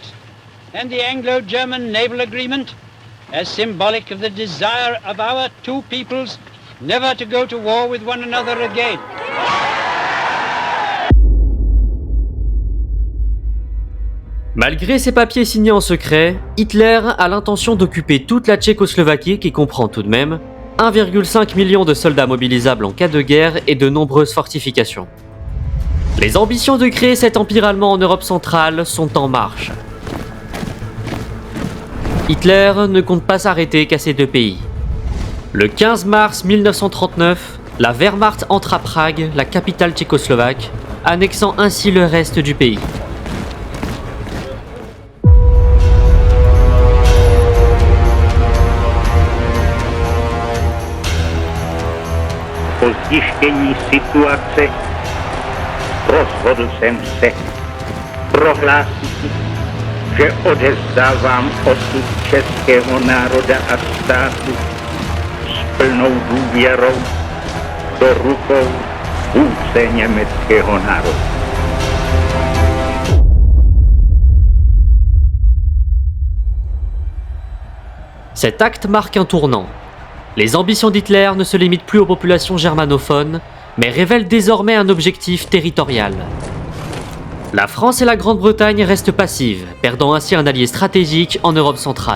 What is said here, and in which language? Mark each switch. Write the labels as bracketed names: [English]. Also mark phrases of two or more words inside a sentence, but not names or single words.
[English] and the Anglo-German naval agreement as symbolic of the desire of our two peoples never to go to war with one another again. [French] Malgré ces papiers signés en secret, Hitler a l'intention d'occuper toute la Tchécoslovaquie qui comprend tout de même 1,5 million de soldats mobilisables en cas de guerre et de nombreuses fortifications. Les ambitions de créer cet empire allemand en Europe centrale sont en marche. Hitler ne compte pas s'arrêter qu'à ces deux pays. Le 15 mars 1939, la Wehrmacht entre à Prague, la capitale tchécoslovaque, annexant ainsi le reste du pays. [Czech] Po zjištění situace rozhodl jsem se prohlásit, že odevzdávám osud českého národa a státu s plnou důvěrou do rukou vůdce německého národa. [French] Cet acte marque un tournant. Les ambitions d'Hitler ne se limitent plus aux populations germanophones, mais révèlent désormais un objectif territorial. La France et la Grande-Bretagne restent passives, perdant ainsi un allié stratégique en Europe centrale.